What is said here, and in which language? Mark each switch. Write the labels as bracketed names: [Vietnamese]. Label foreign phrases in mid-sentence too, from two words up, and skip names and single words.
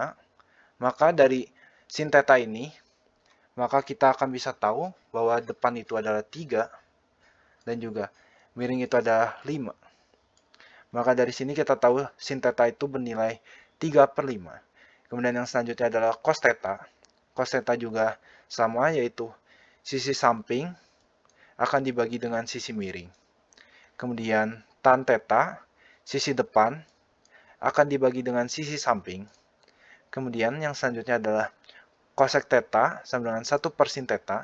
[Indonesian] Maka dari sin theta ini, maka kita akan bisa tahu bahwa depan itu adalah 3 dan juga miring itu adalah 5. Maka dari sini kita tahu sin theta itu bernilai 3/5. Kemudian yang selanjutnya adalah cos theta. Cos theta juga sama, yaitu sisi samping akan dibagi dengan sisi miring. Kemudian tan theta, sisi depan akan dibagi dengan sisi samping. Kemudian yang selanjutnya adalah cosec theta sama dengan 1/sin theta.